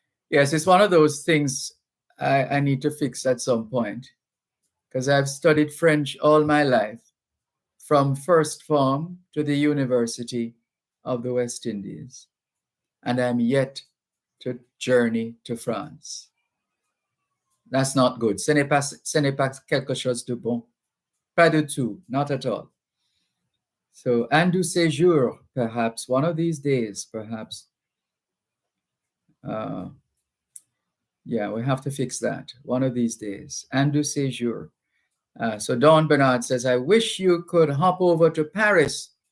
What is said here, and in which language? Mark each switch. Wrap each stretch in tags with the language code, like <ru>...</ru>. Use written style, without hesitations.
<en>Yes, it's one of those things I need to fix at some point, because I've studied French all my life, from first form to the University of the West Indies, and I'm yet to journey to France. That's not good.</en> <fr>Ce n'est pas quelque chose de bon. Pas du tout,</fr> <en>not at all. So,</en> <fr>un de ces jours,</fr> <en>perhaps, one of these days, perhaps. Yeah, we have to fix that. One of these days.</en> <fr>Un de ces jours.</fr> <en>So Don Bernard says, I wish you could hop over to Paris.</en>